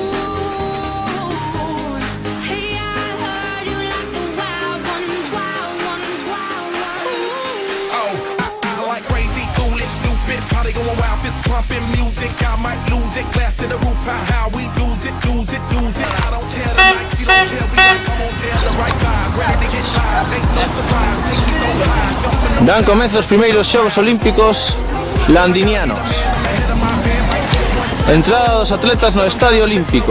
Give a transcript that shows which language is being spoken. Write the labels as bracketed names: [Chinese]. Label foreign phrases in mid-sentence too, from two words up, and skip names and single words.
[English] Hey, I heard you like the wild ones, wild ones, wild ones. Oh, I like crazy, foolish, stupid, probably going wild, fist pumping music. I might lose it, glass to the roof, how we lose it, lose it, lose it. I don't care tonight, she don't care, we like, come on, there, the right vibe, ready to get live, ain't no surprise, take me so high, jumping. [Galician] Dan comezo os primeiros Xogos Olímpicos landinianos. Entrada dos atletas no Estadio Olímpico.